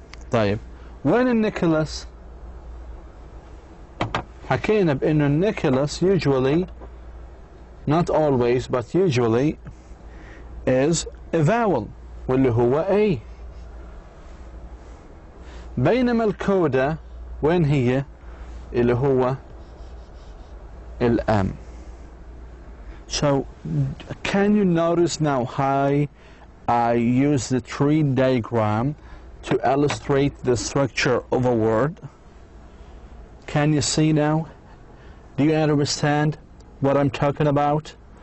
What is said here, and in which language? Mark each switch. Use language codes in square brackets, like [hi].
[ar] طيب وين النيكولاس؟ حكينا بانه النيكولاس [en] usually, not always but usually, is a vowel [ar] واللي هو [en] A. [ar] بينما الكودا وين هي؟ اللي هو الأم. [en] So can you notice now how I use the tree diagram to illustrate the structure of a word? Can you see now? Do you understand what I'm talking about?